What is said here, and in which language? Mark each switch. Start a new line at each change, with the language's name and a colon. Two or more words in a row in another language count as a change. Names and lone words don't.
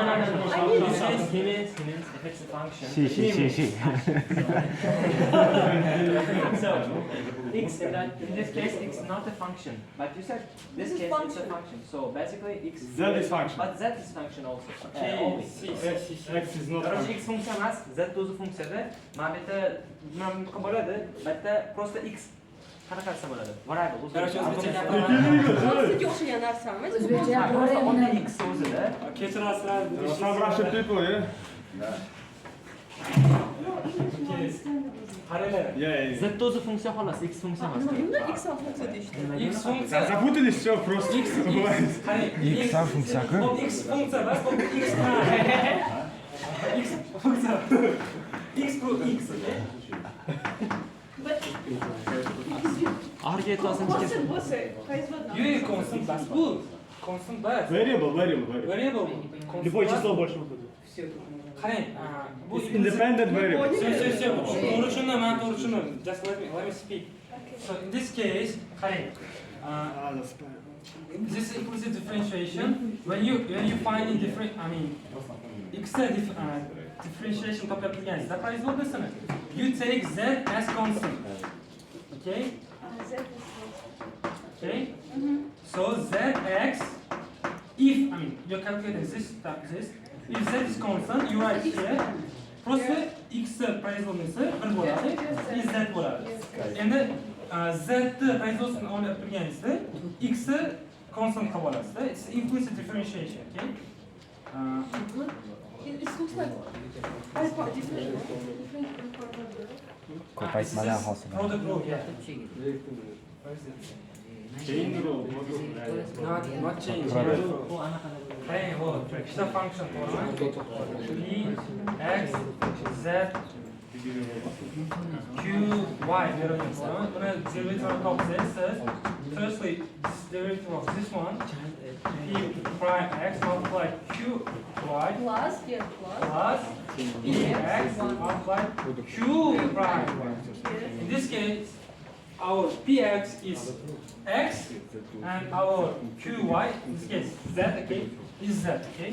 English: He means if it's a function. Si. So x in this case x is not a function, but you said this This is case it's a function. function. So basically x Z is function. But z is function also. Okay, Always. X is not Короче, function.
Uzbek: x funksiya emas, z o'zi funksiyada. Mana bu yerda nima bo'ladi? Bu yerda просто x qanaqa narsa bo'ladi? Variable. Короче, o'zbekcha Konstitutsiyaga o'xshagan narsami? Просто unda x o'zida. Kechirasizlar.
English: Some Russian people, yeah?
Uzbek: Qaranglar.
English: Yeah.
Uzbek: Z o'zi funksiya xolos, x funksiya emas. Nima x funksiya deyishdi? X funksiya.
Russian: Запутались, все просто.
Uzbek: Qarang, X funksiya-ku. Bu x funksiya emas, bu x prime. X funksiya. X bu x, okay? Orga yetolsangiz kesin. Yo'q, constant bas bu. Constant bas. Variable. Variable.
Russian: Любое число больше выходит.
Uzbek: Qarang, bu
English: It's independent variable.
Uzbek: To'g'ri tushundim, men to'g'ri tushundim.
English: Just let me speak. So in this case, qarang, this implicit differentiation, when you find in different, x differentiation
Uzbek: topib turganingizda производныйsini,
English: you take z as constant. Okay? Okay? So zx, if your calculator is this, if z is constant, you write here,
Uzbek: просто x производныйsi 1 bo'ladi, is z bo'ladi. Endi z производныйsini olib turganingizda x constant qilib olasizda.
English: It's implicit differentiation, okay? It looks like different. Ko'paytmadan hosil. Product rule, yeah. Chain rule. Not change. Hey, what?
Uzbek: Ikkita function to'g'rimi? x, z, q, y berilgan to'g'rimi?
English: Buni derivative
Uzbek: topsangiz siz
English: firstly this derivative of this one p prime x multiplied q y Plus. plus px multiplied q prime. In this case, our px is x and our qy, in this case z, okay, is z, okay?